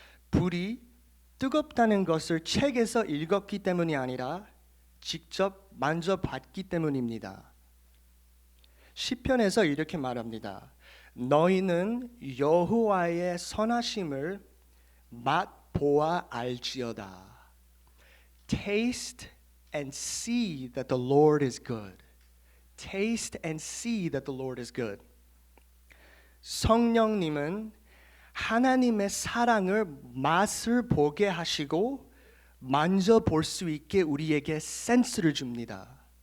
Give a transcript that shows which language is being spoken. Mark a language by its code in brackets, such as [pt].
[ko] 불이 뜨겁다는 것을 책에서 읽었기 때문이 아니라 직접 만져봤기 때문입니다. 시편에서 이렇게 말합니다. 너희는 여호와의 선하심을 맛보아 알지어다. [en] Taste and see that the Lord is good. Taste and see that the Lord is good. [ko] 성령님은 하나님의 사랑을 맛을 보게 하시고 만져볼 수 있게 우리에게 센스를 줍니다.